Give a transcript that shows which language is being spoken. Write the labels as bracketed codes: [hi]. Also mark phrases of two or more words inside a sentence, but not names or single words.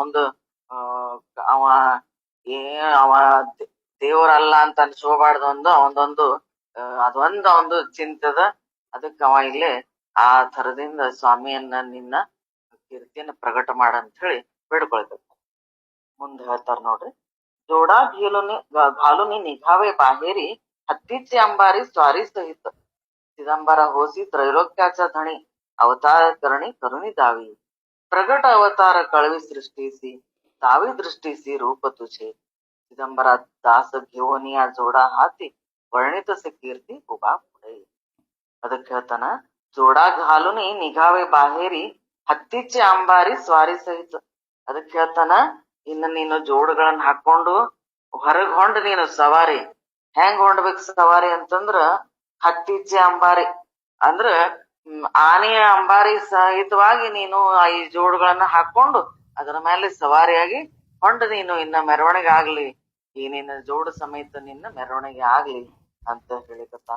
[kn] ಅವ ದೇವರಲ್ಲ ಅಂತ ಅನ್ಸ್ಕೋಬಾರ್ದು. ಅವಂದೊಂದು ಅದೊಂದು ಚಿಂತದ. ಅದಕ್ಕೆ ಅವ ಇಲ್ಲೇ ಆ ಥರದಿಂದ ಸ್ವಾಮಿಯನ್ನ ನಿನ್ನ ಕೀರ್ತಿಯನ್ನ ಪ್ರಕಟ ಮಾಡಂತ ಹೇಳಿ ಬೇಡ್ಕೊಳ್ಬೇಕು. ಮುಂದೆ ಹೇಳ್ತಾರ ನೋಡ್ರಿ, [mr] जोडा घालून निघावे बाहेरी हत्तीचे अंबारी स्वारी सहित, चिदंबरा होसी त्रैलोक्याचा धणी अवतार करणी करुणी दावी, प्रगट अवतार कळवी सृष्टीसी दावी दृष्टीसी रूप तुझे, चिदंबरा दास घेऊन या जोडा हाती वर्णितसे कीर्ती उभा पुढे. [kn] ಅದಕ್ಕೆ ಹೇಳ್ತಾನ, [mr] जोडा घालुनी निघावे बाहेरी हत्तीचे अंबारी स्वारी सहित. [kn] ಅದಕ್ಕೆ ಹೇಳ್ತಾನ, ಇನ್ನು ನೀನು ಜೋಡುಗಳನ್ನ ಹಾಕೊಂಡು ಹೊರಗ್ ಹೊಂಡ್ ನೀನು ಸವಾರಿ. ಹೆಂಗ್ ಹೊಂಡ್ಬೇಕು ಸವಾರಿ ಅಂತಂದ್ರ [mr] हत्तीचे अंबारी [kn] ಅಂದ್ರ ಆನೆಯ ಅಂಬಾರಿ ಸಹಿತವಾಗಿ ನೀನು ಈ ಜೋಡುಗಳನ್ನ ಹಾಕೊಂಡು ಅದರ ಮೇಲೆ ಸವಾರಿಯಾಗಿ ಹೊಂಡ್ ನೀನು ಇನ್ನ ಮೆರವಣಿಗೆ ಆಗ್ಲಿ, ಈ ನಿನ್ನ ಜೋಡು ಸಮೇತ ನಿನ್ನ ಮೆರವಣಿಗೆ ಆಗ್ಲಿ ಅಂತ ಹೇಳಿಕತ್ತಾನ.